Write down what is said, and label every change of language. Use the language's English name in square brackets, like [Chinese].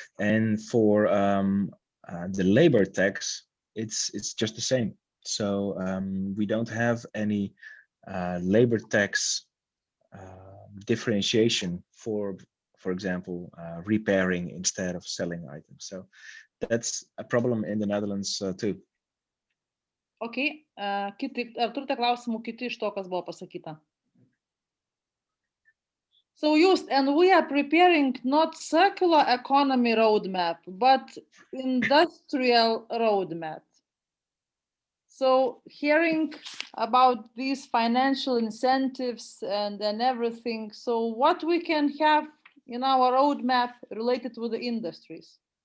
[English] And for the labor tax, it's just the same. So we don't have any labor tax differentiation for example, repairing instead of selling items. So that's a problem in the Netherlands too. [Lithuanian] Okay, ar turite klausimų kiti iš to, kas buvo pasakyta? [English] So and we are preparing not circular economy roadmap, but industrial roadmap. So hearing about these financial incentives and everything, so what we can have in our roadmap related with the industries?